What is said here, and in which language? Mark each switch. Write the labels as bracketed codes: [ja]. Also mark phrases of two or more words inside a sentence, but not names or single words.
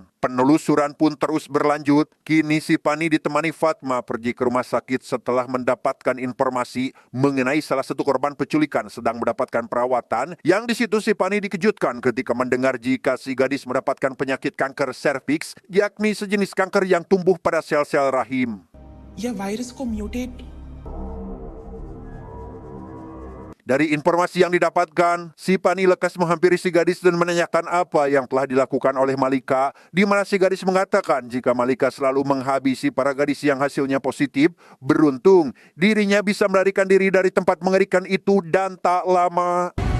[id] Penelusuran pun terus berlanjut. Kini si Pani ditemani Fatma pergi ke rumah sakit setelah mendapatkan informasi mengenai salah satu korban penculikan sedang mendapatkan perawatan. Yang di situ si Pani dikejutkan ketika mendengar jika si gadis mendapatkan penyakit kanker serviks, yakni sejenis kanker yang tumbuh pada sel-sel rahim. [hi] या वायरस को म्यूटेट [id] Dari informasi yang didapatkan, si Pani lekas menghampiri si gadis dan menanyakan apa yang telah dilakukan oleh Malika, di mana si gadis mengatakan jika Malika selalu menghabisi para gadis yang hasilnya positif. Beruntung, dirinya bisa melarikan diri dari tempat mengerikan itu dan tak lama.